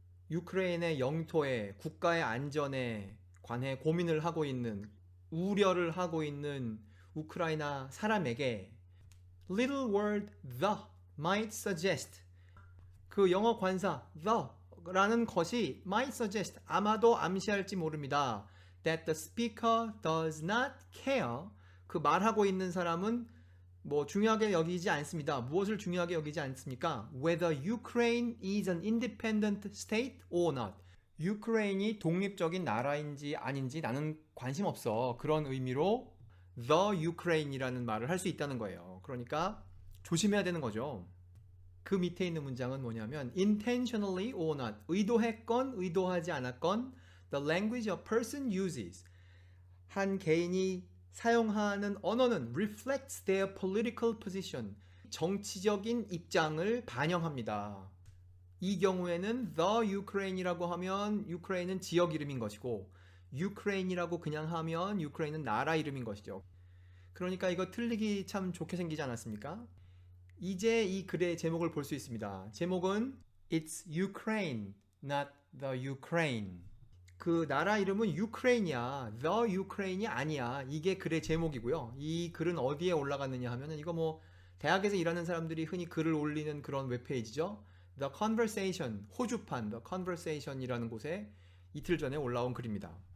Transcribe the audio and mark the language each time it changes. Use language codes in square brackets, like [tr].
[ko] 유크레인의 영토에, 국가의 안전에 관해 고민을 하고 있는, 우려를 하고 있는 우크라이나 사람에게 [en] little word the might suggest, [ko] 그 영어 관사 the 라는 것이 [en] might suggest, [ko] 아마도 암시할지 모릅니다. [en] That the speaker does not care, [ko] 그 말하고 있는 사람은 중요하게 여기지 않습니다. 무엇을 중요하게 여기지 않습니까? [en] Whether Ukraine is an independent state or not. [ko] 유크레인이 독립적인 나라인지 아닌지 나는 관심 없어. 그런 의미로 The Ukraine이라는 말을 할 수 있다는 거예요. 그러니까 조심해야 되는 거죠. 그 밑에 있는 문장은 뭐냐면 [en] intentionally or not, [ko] 의도했건 의도하지 않았건 [en] the language a person uses, [ko] 한 개인이 사용하는 언어는 [en] reflects their political position, [ko] 정치적인 입장을 반영합니다. 이 경우에는 the Ukraine이라고 하면 유크레인은 지역 이름인 것이고, 유크레인이라고 그냥 하면 유크레인은 나라 이름인 것이죠. 그러니까 이거 틀리기 참 좋게 생기지 않았습니까? 이제 이 글의 제목을 볼 수 있습니다. 제목은 [en] It's Ukraine, not the Ukraine. [ko] 그 나라 이름은 유크레인이야. The Ukraine이 아니야. 이게 글의 제목이고요. 이 글은 어디에 올라갔느냐 하면은 이거 뭐 대학에서 일하는 사람들이 흔히 글을 올리는 그런 웹페이지죠. The Conversation, 호주판 The Conversation이라는 곳에 이틀 전에 올라온 글입니다.